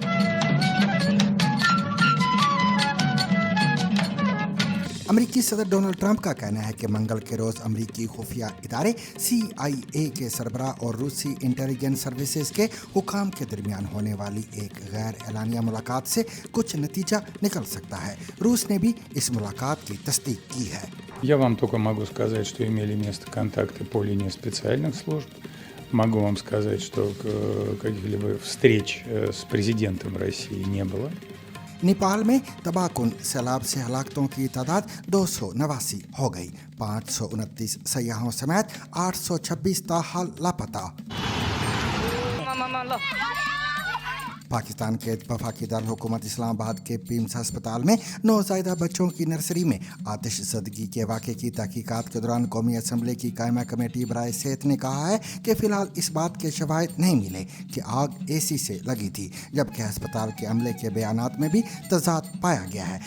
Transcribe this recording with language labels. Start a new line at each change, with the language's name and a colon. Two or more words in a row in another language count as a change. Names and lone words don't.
Urdu: امریکی صدر ڈونلڈ ٹرمپ کا کہنا ہے کہ منگل کے روز امریکی خفیہ ادارے CIA کے سربراہ اور روسی
English: intelligence services
Urdu: کے حکام کے درمیان ہونے والی ایک غیر اعلانیہ ملاقات سے کچھ نتیجہ نکل سکتا ہے. روس نے بھی اس ملاقات کی تصدیق کی ہے.
Russian: Я вам только могу сказать, что имели место контакты по линии специальных служб. Могу вам сказать, что каких-либо встреч с президентом России не было.
Urdu: نیپال میں تباہ کن سیلاب سے ہلاکتوں کی تعداد 289 ہو گئی. 529 سیاحوں سمیت 826 تاحال لاپتہ. پاکستان کے وفاقی دارالحکومت اسلام آباد کے پمز اسپتال میں نوزائیدہ بچوں کی نرسری میں آتش زدگی کے واقعے کی تحقیقات کے دوران قومی اسمبلی کی قائمہ کمیٹی برائے صحت نے کہا ہے کہ فی الحال اس بات کے شواہد نہیں ملے کہ آگ AC سے لگی تھی، جبکہ اسپتال کے عملے کے بیانات میں بھی تضاد پایا گیا ہے.